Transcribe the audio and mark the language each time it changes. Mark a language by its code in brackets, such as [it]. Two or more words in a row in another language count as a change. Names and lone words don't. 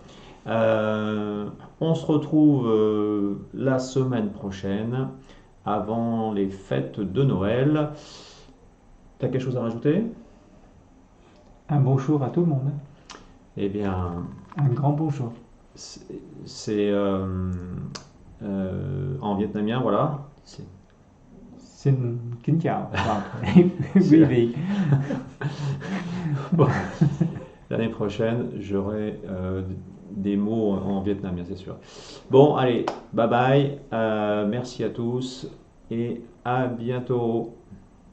[fr] On se retrouve la semaine prochaine avant les fêtes de Noël. Tu as quelque chose à rajouter ? Un bonjour à tout le monde. Eh bien, un grand bonjour. c'est en vietnamien, voilà. [vi] Xin kính chào [fr] C'est [vi] quý [fr] la- [vi] vị. [fr] Bon, l'année prochaine, j'aurai des mots en vietnamien, c'est sûr. Bon, allez, [en] bye bye. [fr] Merci à tous et à bientôt.